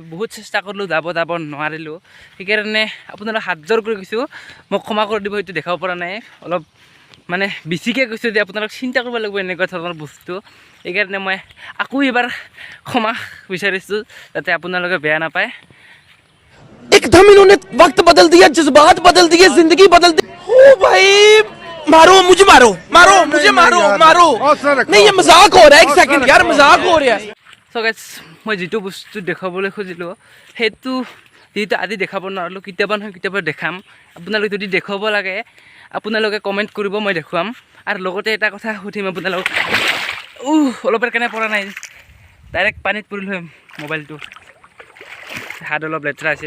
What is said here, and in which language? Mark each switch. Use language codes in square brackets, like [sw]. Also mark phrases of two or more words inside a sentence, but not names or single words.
[as] বহুত চেষ্টা কৰিলোঁ, যাব নোৱাৰিলোঁ। সেইকাৰণে আপোনালোক হাত জোৰ কৰি কৈছোঁ, মোক ক্ষমা কৰি দিব। সেইটো দেখাব পৰা নাই, অলপ মানে বেছিকৈ কৈছোঁ যে আপোনালোক চিন্তা কৰিব লাগিব এনেকুৱা ধৰণৰ বস্তু। এইকাৰণে মই আকৌ এবাৰ ক্ষমা বিচাৰিছোঁ, যাতে আপোনালোকে বেয়া নাপায়। [hi] एकदम इन्होंने वक्त बदल दिया, जज्बात बदल दिए, जिंदगी बदल दी। ओ भाई मारो मुझे, मारो मारो मुझे, मारो मारो। नहीं ये मजाक हो रहा है, एक सेकंड यार, मजाक हो रहा है। [en] so guys [as] মই যিটো বস্তু দেখাবলৈ খুজিলোঁ সেইটো যিহেতু আজি দেখাব নোৱাৰিলোঁ, কেতিয়াবা নহয় কেতিয়াবা দেখাম। আপোনালোকে যদি দেখুৱাব লাগে আপোনালোকে কমেণ্ট কৰিব, মই দেখুৱাম। আৰু লগতে এটা কথা সুধিম আপোনালোকক, অলপৰ কাৰণে পৰা নাই, ডাইৰেক্ট পানীত পৰিলোঁ মোবাইলটো, হাত অলপ লেতেৰা আছে।